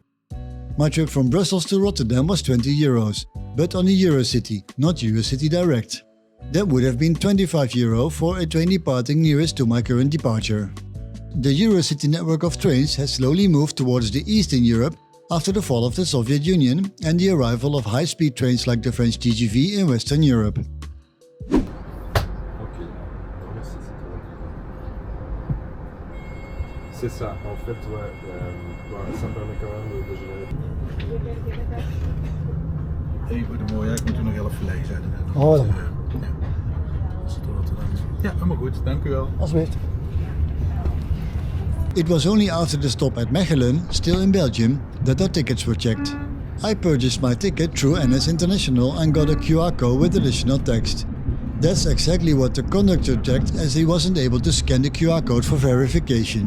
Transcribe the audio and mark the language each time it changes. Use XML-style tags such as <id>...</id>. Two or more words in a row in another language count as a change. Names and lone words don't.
<en>My trip from Brussels to Rotterdam was €20, but on the EuroCity, not EuroCity Direct. That would have been €25 for a train departing nearest to my current departure. The EuroCity network of trains has slowly moved towards the Eastern Europe after the fall of the Soviet Union and the arrival of high-speed trains like the French TGV in Western Europe.</en> <fr>C'est ça, en fait, ouais. Ça permet quand même de générer.</fr> <nl>Hey, wat mooi, ik moet er nog heel even lezen. Oh, dan. Ja, helemaal goed, dank u wel. Alsjeblieft.</nl> <en>It was only after the stop at Mechelen, still in Belgium, that our tickets were checked. I purchased my ticket through NS International and got a QR code with additional text. That's exactly what the conductor checked as he wasn't able to scan the QR code for verification.</en>